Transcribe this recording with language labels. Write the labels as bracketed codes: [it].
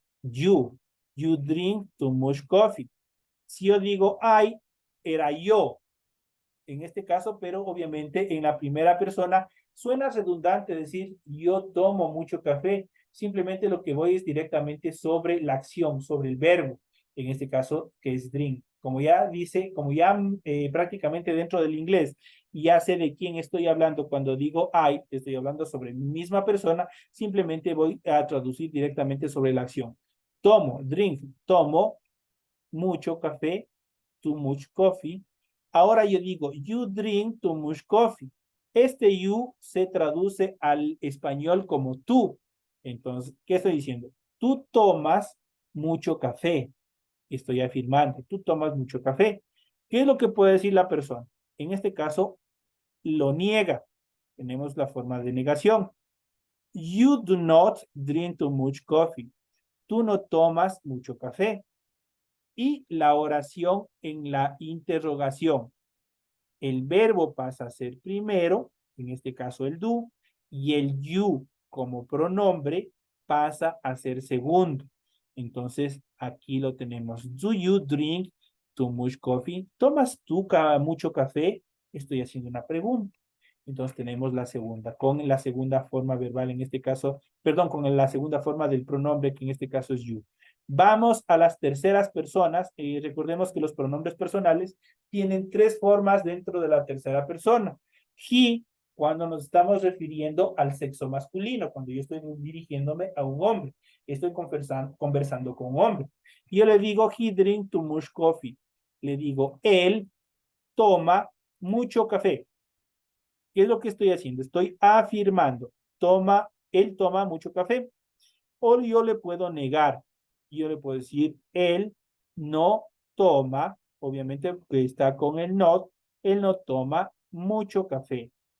[en] You drink too much coffee. [es] Si yo digo I, era yo en este caso, pero obviamente en la primera persona suena redundante decir yo tomo mucho café. Simplemente lo que voy es directamente sobre la acción, sobre el verbo, en este caso que es drink. Como ya dice, como ya prácticamente dentro del inglés, ya sé de quién estoy hablando cuando digo I, estoy hablando sobre mi misma persona, simplemente voy a traducir directamente sobre la acción. Tomo, drink, tomo mucho café, [en] too much coffee. [es] Ahora yo digo, [en] you drink too much coffee. [es] Este you se traduce al español como tú. Entonces, ¿qué estoy diciendo? Tú tomas mucho café. Estoy afirmando, tú tomas mucho café. ¿Qué es lo que puede decir la persona? En este caso, lo niega. Tenemos la forma de negación. [en] You do not drink too much coffee. [es] Tú no tomas mucho café. Y la oración en la interrogación. El verbo pasa a ser primero, en este caso el do, y el you como pronombre pasa a ser segundo. Entonces, aquí lo tenemos. [en] Do you drink too much coffee? [es] ¿Tomas tú mucho café? Estoy haciendo una pregunta. Entonces tenemos la segunda, con la segunda forma verbal, en este caso, perdón, con la segunda forma del pronombre, que en este caso es you. Vamos a las terceras personas. Recordemos que los pronombres personales tienen tres formas dentro de la tercera persona. He, cuando nos estamos refiriendo al sexo masculino, cuando yo estoy dirigiéndome a un hombre, estoy conversando con un hombre. Yo le digo, [en] he drink too much coffee. [es] Le digo, él toma mucho café. ¿Qué es lo que estoy haciendo? Estoy afirmando, él toma mucho café. O yo le puedo negar. Yo le puedo decir, él no toma, obviamente que está con el not, él no toma mucho café.